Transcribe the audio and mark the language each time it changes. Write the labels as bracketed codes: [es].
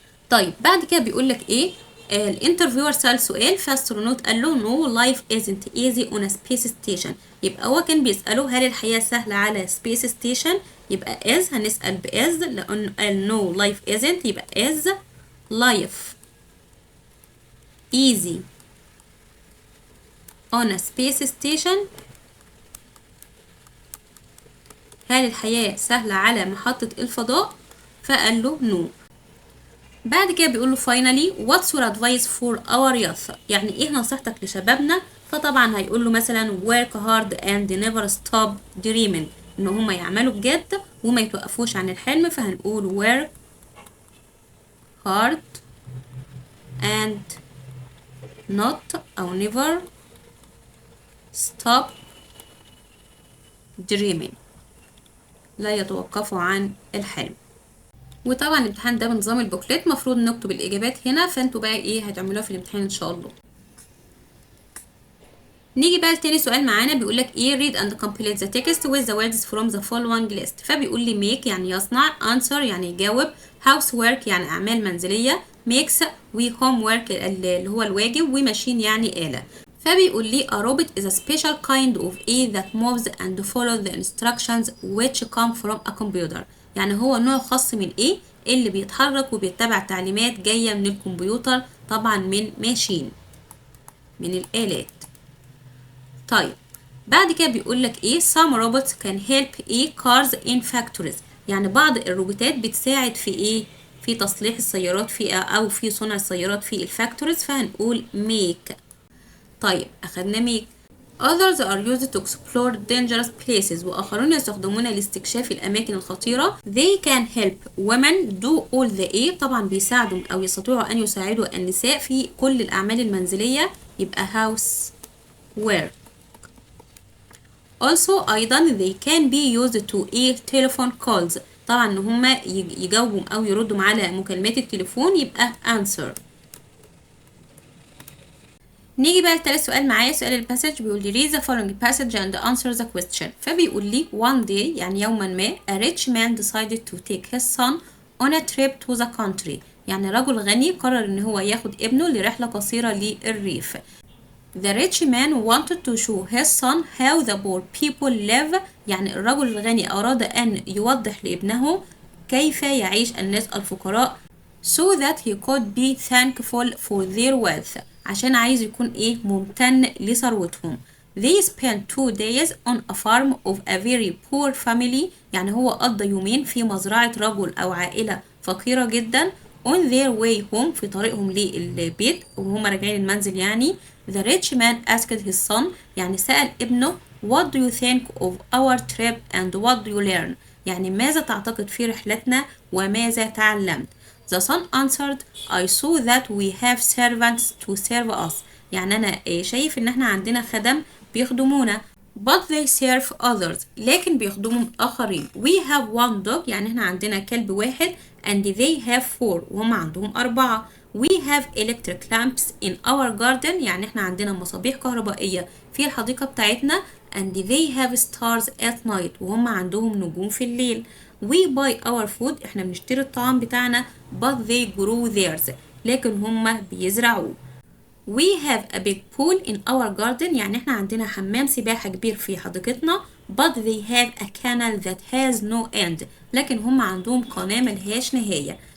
[ar] طيب بعد كده بيقول لك إيه؟ الانترفيور سأل سؤال فاسترونوت قال له [en] no life isn't easy on a space station، [ar] يبقى هو كان بيسأله هل الحياة سهلة على space station؟ يبقى is، هنسأل بإز لأنه قال no life isn't، يبقى [en] is life easy on a space station، [ar] هل الحياة سهلة على محطة الفضاء؟ فقال له no. بعد كده بيقول له [en] finally what's your advice for our youth، [ar] يعني ايه نصيحتك لشبابنا؟ فطبعا هيقول له مثلا [en] work hard and never stop dreaming، [ar] ان هما يعملوا بجد وما يتوقفوش عن الحلم. [en] فهنقول work hard and not أو never stop dreaming، [ar] لا يتوقفوا عن الحلم. وطبعا الامتحان ده بنظام البوكلت، مفروض نكتب الاجابات هنا، فانتوا بقى ايه هتعملوها في الامتحان ان شاء الله. نيجي بقى لتاني سؤال معانا، بيقول لك ايه [en] read and complete the text with the words from the following list. [ar] فبيقول لي make يعني يصنع، answer يعني يجاوب، housework يعني اعمال منزليه، makes وhomework اللي هو الواجب، وماشين يعني آلة. فبيقول لي [en] a robot is a special kind of a that moves and follows the instructions which come from a computer، [ar] يعني هو نوع خاص من ايه اللي بيتحرك وبيتبع تعليمات جاية من الكمبيوتر، طبعا من ماشين، من الآلات. طيب بعد كده بيقول لك ايه [en] some robots can help [ar] ايه [en] cars in factories، [ar] يعني بعض الروبوتات بتساعد في ايه، في تصليح السيارات في او في صنع السيارات في الفاكتوريز، فهنقول make. طيب اخدنا make. [en] others are used to explore dangerous places، [ar] واخرون يستخدمون لاستكشاف الاماكن الخطيره. [en] they can help women do all the [ar] ايه، طبعا بيساعدوا او يستطيعوا ان يساعدوا النساء في كل الاعمال المنزليه، يبقى house work. also أيضا [en] they can be used to a telephone calls، [ar] طبعا ان هما يجاوبوا او يردوا على مكالمات التليفون، يبقى answer. نيجي بقى لتالت سؤال معايا، سؤال الباسج بيقول لي [en] read the following passage and answer the question. فبيقول لي one day يعني يوما ما a rich man decided to take his son on a trip to the country، [ar] يعني رجل غني قرر ان هو ياخد ابنه لرحلة قصيرة للريف. [en] The rich man wanted to show his son how the poor people live، [ar] يعني الرجل الغني أراد أن يوضح لابنه كيف يعيش الناس الفقراء [en] so that he could be thankful for their wealth، [ar] عشان عايز يكون ايه، ممتن لثروتهم. [en] They spent 2 days on a farm of a very poor family، [ar] يعني هو قضى يومين في مزرعة رجل أو عائلة فقيرة جدا. [en] on their way home، [ar] في طريقهم للبيت وهم راجعين المنزل يعني. [en] the rich man asked his son، [ar] يعني سأل ابنه [en] what do you think of our trip and what do you learn، [ar] يعني ماذا تعتقد في رحلتنا وماذا تعلمت. [en] the son answered I saw that we have servants to serve us، [ar] يعني أنا شايف إن احنا عندنا خدم بيخدمونا [en] but they serve others، [ar] لكن بيخدموا آخرين. [en] we have one dog، [ar] يعني احنا عندنا كلب واحد [en] and they have 4، [ar] وهم عندهم 4. [en] we have electric lamps in our garden، [ar] يعني احنا عندنا مصابيح كهربائية في الحديقة بتاعتنا [en] and they have stars at night، [ar] وهم عندهم نجوم في الليل. [en] we buy our food، [ar] احنا بنشتري الطعام بتاعنا [en] but they grow theirs، [ar] لكن هم بيزرعوه. [en] we have a big pool in our garden، [ar] يعني احنا عندنا حمام سباحة كبير في حديقتنا [en] but they have a canal that has no end، [ar] لكن هم عندهم قناة ملهاش نهاية.